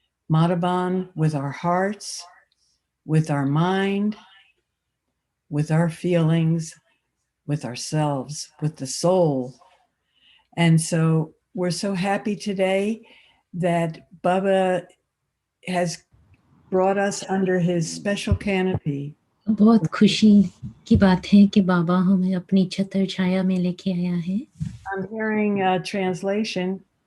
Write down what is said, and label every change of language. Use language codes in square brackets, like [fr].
[en] Madhavan with our hearts, with our mind, with our feelings, with ourselves, with the soul. And so we're so happy today that Baba has brought us under his special canopy. [hi] बहुत खुशी की बात है कि बाबा हमें अपनी छत्र छाया में लेके आया है. [en] I'm hearing a translation.